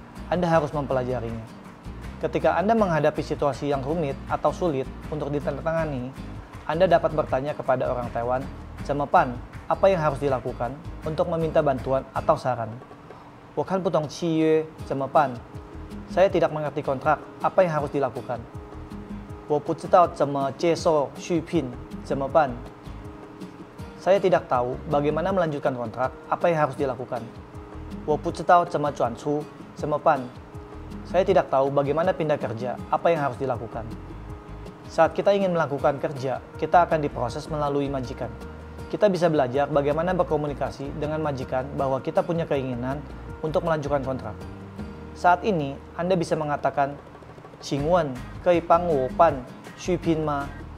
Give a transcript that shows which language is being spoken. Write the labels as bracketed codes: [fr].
[id] Anda harus mempelajarinya. Ketika Anda menghadapi situasi yang rumit atau sulit untuk ditandatangani, Anda dapat bertanya kepada orang Taiwan, [zh] 怎么办, [id] apa yang harus dilakukan untuk meminta bantuan atau saran. [zh] 我看不懂契约, 怎么办? [id] Saya tidak mengerti kontrak, apa yang harus dilakukan. [zh] 我不知道怎么接受续聘, 怎么办? [id] Saya tidak tahu bagaimana melanjutkan kontrak, apa yang harus dilakukan. [zh] 我不知道怎么转出, 怎么办? [id] Saya tidak tahu bagaimana pindah kerja, apa yang harus dilakukan. Saat kita ingin melakukan kerja, kita akan diproses melalui majikan. Kita bisa belajar bagaimana berkomunikasi dengan majikan bahwa kita punya keinginan untuk melanjutkan kontrak. Saat ini, Anda bisa mengatakan, [zh] 请问可以帮我办续聘吗?